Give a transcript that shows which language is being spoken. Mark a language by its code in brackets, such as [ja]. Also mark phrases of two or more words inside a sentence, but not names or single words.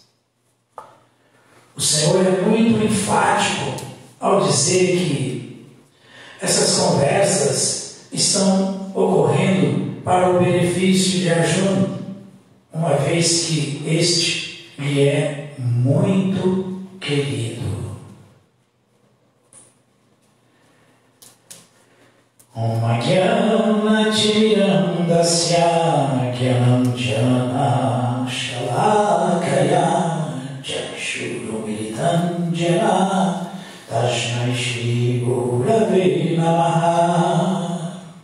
[pt] O Senhor é muito enfático ao dizer que essas conversas estão ocorrendo para o benefício de Arjuna, uma vez que este lhe é muito querido. [sa] Om Jnana Tirandasya Jnananjana Shalakaya Chakshurumilitam Jana Tasmai Shri Gurave Namaha.